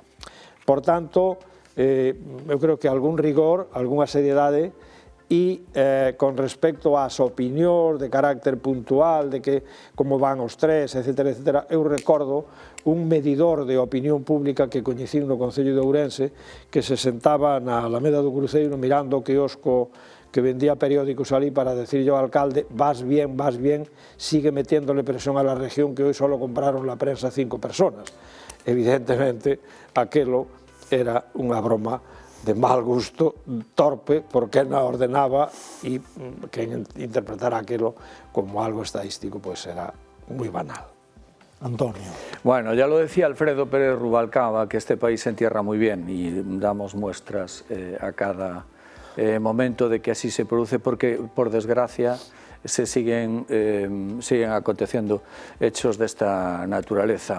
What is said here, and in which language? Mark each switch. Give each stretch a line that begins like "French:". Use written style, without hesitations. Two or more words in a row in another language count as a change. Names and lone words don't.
Galician: Por tanto, eu creo que algún rigor, algunha seriedade, e con respecto ás opinións de carácter puntual, de que como van os tres, etc., etc., eu recordo un medidor de opinión pública que coñecín no Concello de Ourense, que se sentaba na Alameda do Cruceiro mirando o quiosco que vendía periódicos ali para decirle ao alcalde:
Spanish: vas bien, sigue metiéndole presión a la región que hoy solo compraron la prensa 5 personas.
Galician: Evidentemente, aquelo era unha broma de mal gusto, torpe, porque na ordenaba e quen interpretara aquilo como algo estadístico pues era moi banal. Antonio.
Spanish: Bueno, ya lo decía Alfredo Pérez Rubalcaba, que este país se entierra muy bien y damos muestras a cada momento de que así se produce, porque por desgracia se siguen aconteciendo hechos de esta naturaleza.